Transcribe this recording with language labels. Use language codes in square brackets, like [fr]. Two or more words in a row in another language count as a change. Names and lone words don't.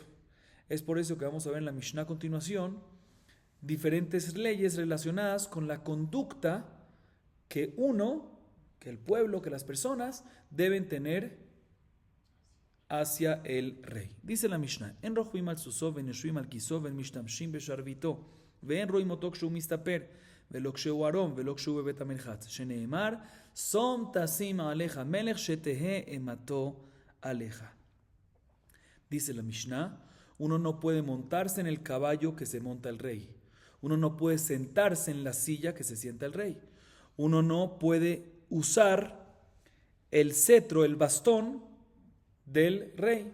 [es] Es por eso que vamos a ver en la Mishnah a continuación diferentes leyes relacionadas con la conducta que el pueblo, que las personas deben tener hacia el rey. Dice la Mishnah: [he] אין רוכבין על סוסו, ואין יושבין על כסאו, ואין משתמשין בשרביטו, ואין רואין אותו כשהוא מסתפר, ולא כשהוא ערום, ולא כשהוא בבית המרחץ, שנאמר, שום תשים עליך מלך שתהא אימתו עליך. [es] Dice la Mishnah: uno no puede montarse en el caballo que se monta el rey. Uno no puede sentarse en la silla que se sienta el rey. Uno no puede usar el cetro, el bastón del rey.